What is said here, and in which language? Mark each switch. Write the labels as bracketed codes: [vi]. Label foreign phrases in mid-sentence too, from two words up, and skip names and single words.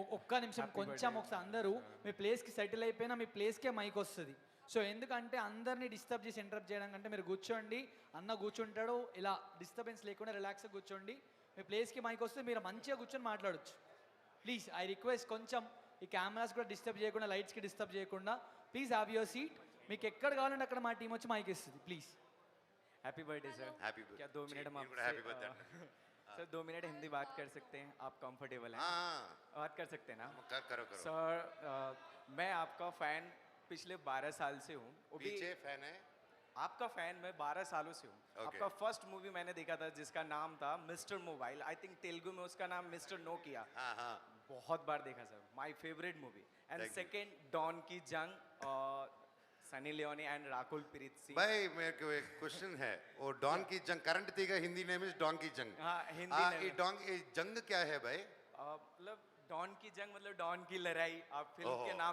[te] ఒక్క నిమిషం కొంచెం ఒకసారి అందరూ మీ ప్లేస్కి సెటిల్ అయిపోయినా మీ ప్లేస్కే మైక్ వస్తుంది సో ఎందుకంటే అందరినీ డిస్టర్బ్ చేసి ఇంటరప్ట్ చేయడం కంటే మీరు కూర్చోండి అన్న కూర్చుంటాడు ఇలా డిస్టర్బెన్స్ లేకుండా రిలాక్స్గా కూర్చోండి మీ ప్లేస్కి మైక్ వస్తే మీరు మంచిగా కూర్చొని మాట్లాడొచ్చు [en] please I request [te] కొంచెం ఈ కెమెరాస్ కూడా డిస్టర్బ్ చేయకుండా లైట్స్కి డిస్టర్బ్ చేయకుండా [en] please have your seat [te] మీకు ఎక్కడ కావాలంటే అక్కడ మా టీం వచ్చి మైక్ ఇస్తుంది ప్లీజ్ [en] happy birthday sir హ్యాపీ [hi] क्या 2 मिनट हम [en] happy birthday [hi] सर 2 मिनट हिंदी बात कर सकते हैं आप कंफर्टेबल हैं बात कर सकते हैं ना करो सर मैं आपका फ़ैन पिछले 12 साल से हूँ वो भी पीछे फैन है आपका फ़ैन मैं 12 सालों से हूँ [en] Okay. [hi] आपका फर्स्ट मूवी मैंने देखा था जिसका नाम था मिस्टर मोबाइल [en] I think [hi] तेलुगु में उसका नाम मिस्टर नोकिया हाँ बहुत बार देखा सर [en] my favourite movie and Thank you. [hi] सेकंड डॉन की जंग सनी लियोनी एंड राकुल प्रीत सिंह भाई मेरे को एक क्वेश्चन है वो डॉन की जंग करंट थी का हिंदी [en] name is [hi] डॉन की जंग हाँ हिंदी name ये है। डॉन ये जंग क्या है भाई मतलब डॉन की जंग मतलब डॉन की लड़ाई आप फिल्म के ओहो।